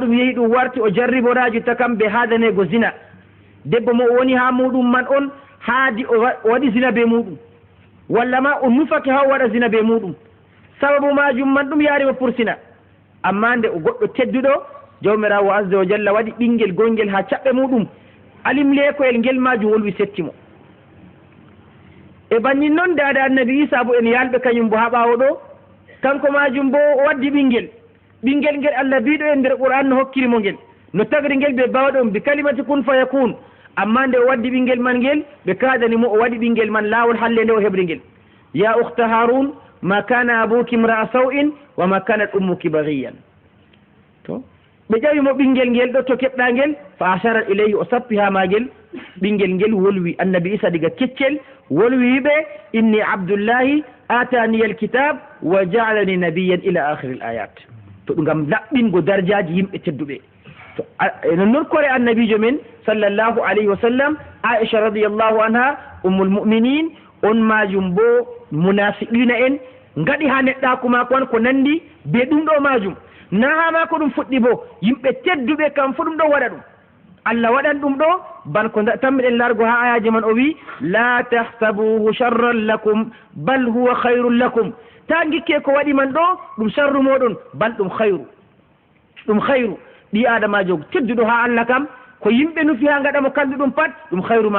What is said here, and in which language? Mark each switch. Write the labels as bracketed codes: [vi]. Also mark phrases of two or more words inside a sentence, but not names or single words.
[ff] ɗum yehi ɗum warti o jarriboraji takam ɓe hadanego zina debbo mo o woni ha muɗum man on haadi o waɗi zina be muɗum walla ma o nufake ha o waɗa zina be muɗum sababu majum man ɗum yaarimo pursina amma nde o goɗɗo tedduɗo jawmirawo [ar] عز وجل [ff] waɗi ɓinguel gongel ha caɓɓe muɗum alim lekoyel ngel majum wolwi settimo e bannin noon dada annabi isa bo en yalɓe kañum bo ha ɓawo ɗo kanko majum bo o waddi ɓinguel ngel Allah biɗo e nder qur'an no hokkirimo ngel no tagri ngel ɓe bawɗon [ar] بكلمة كن فيكون [ff] amma nde o waddi ɓinguel man ngel ɓe kadanimo o waɗi ɓinguel man lawol halle nde o heɓri ngel [ar] يا أخت هارون ما كان أبوك امرأ سوء وما كانت أمك بغيا [ff] to ɓe ƴawimo ɓinguel ngel ɗo to keɓɗa ngel [ar] فأشارت إليه [ff] o sappi ha magel ɓinguel ngel wolwi annabi isa diga keccel wolwi ɓe [ar] إني عبد الله آتاني الكتاب وجعلني نبيا إلى آخر الآيات [ff] to ɗum ngam laɓɓingo darjaji yimɓe tedduɓe to non kore annabijo men [ar] صلى الله عليه وسلم [ff] aisha [ar] رضي الله عنها أم المؤمنين [ff] on majum bo munafiqina en ngaɗi ha neɗɗaku mako on ko nandi be ɗum ɗo majum na ha ma ko ɗum fuɗɗi bo yimɓe tedduɓe kam fu ɗum ɗo waɗa ɗum Allah waɗan ɗum ɗo ban ko tammiɗen largo ha ayaji man o wi [ar] لا تحسبوه شرا لكم بل هو خير لكم [ff] ta gikke ko waɗi man ɗo ɗum sharru moɗon bal ɗum hayru ɗum hayru ɓi adamajo tedduɗo ha Allah kam ko yimɓe nufi ha gaɗamo kalluɗum pat ɗum hayru ma